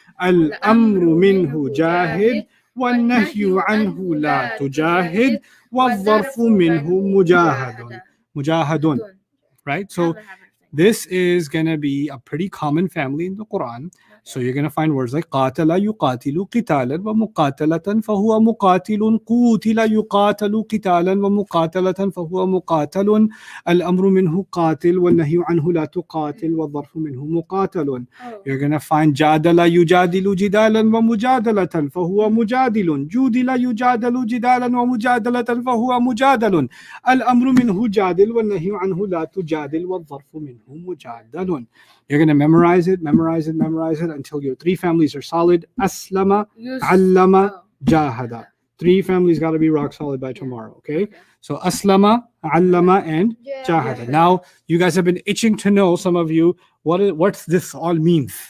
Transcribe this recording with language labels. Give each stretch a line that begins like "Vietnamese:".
Arabic: Al-amru minhu jahid والنهي عنه لا تجاهد والظرف منه مجاهد. Mujahadun.
English: Right? So This is going to be a pretty common family in the Quran. So you're going to find words like
Arabic: قاتل يقاتل قتالا ومقاتلة فهو مقاتل قوتل يقاتل قتالا ومقاتلة فهو مقاتل الأمر منه قاتل والنهي عنه لا تقاتل والظرف منه مقاتل.
English: You're going to find
Arabic: جادل يجادل جدالا ومجادلة فهو مجادل جودل يجادل جدالا ومجادلة فهو مجادل الأمر منه جادل والنهي عنه لا تجادل والظرف منه مجادل.
English: You're going to memorize it until your 3 families are solid. Aslama, allama, jahada. 3 families got to be rock solid by tomorrow, okay? So aslama, allama, and jahada. Now, you guys have been itching to know, some of you, what's this all means.